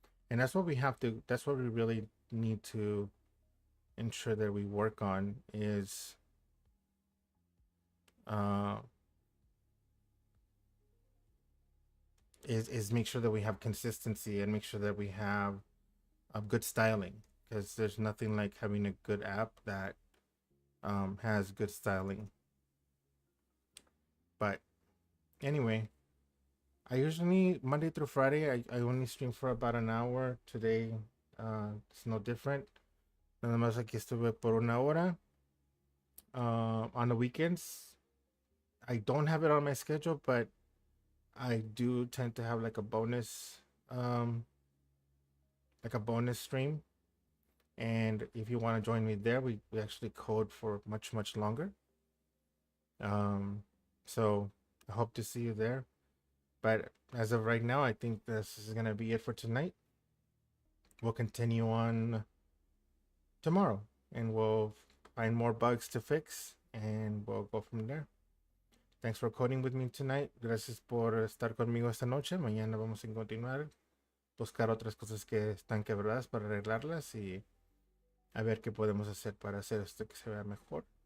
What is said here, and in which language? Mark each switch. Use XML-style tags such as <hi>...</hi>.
<en>And that's what that's what we really need to ensure that we work on uh, is make sure that we have consistency and make sure that we have good styling, because there's nothing like having a good app that has good styling. But anyway, I usually Monday through Friday I only stream for about an hour. Today it's no different.</en> <es>Nada más aquí estuve por una hora.</es> <en>On the weekends, I don't have it on my schedule, but I do tend to have like a bonus stream. And if you want to join me there, we actually code for much, much longer. So I hope to see you there. But as of right now, I think this is going to be it for tonight. We'll continue on tomorrow and we'll find more bugs to fix and we'll go from there. Thanks for coding with me tonight.</en> <es>Gracias por estar conmigo esta noche. Mañana vamos a continuar, buscar otras cosas que están quebradas para arreglarlas y a ver qué podemos hacer para hacer esto que se vea mejor.</es>